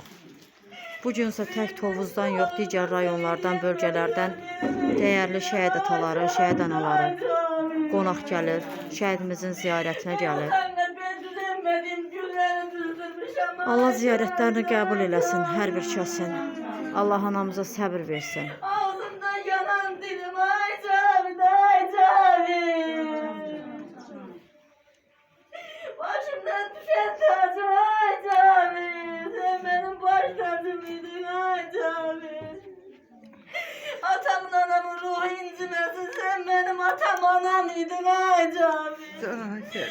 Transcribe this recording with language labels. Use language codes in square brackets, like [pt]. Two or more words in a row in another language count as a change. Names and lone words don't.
[az] Bugünsə tək Tovuzdan yox, digər rayonlardan, bölgələrdən dəyərli şəhid ataları, şəhid anaları qonaq gəlir, şəhidimizin ziyarətinə gəlir. Allah ziyarətlərini qəbul eləsin hər bir kəsin. Allah anamıza səbir versin. Ağzımdan yanan dilim, ay Cavid, ay Cavid. [tr] Başımdan düşen tacım, ay Cavid. Sen benim baş tacımıydın, ay Cavid. Atamın anamın ruhu incimesin, sen benim atam anamıydın, ay Cavid.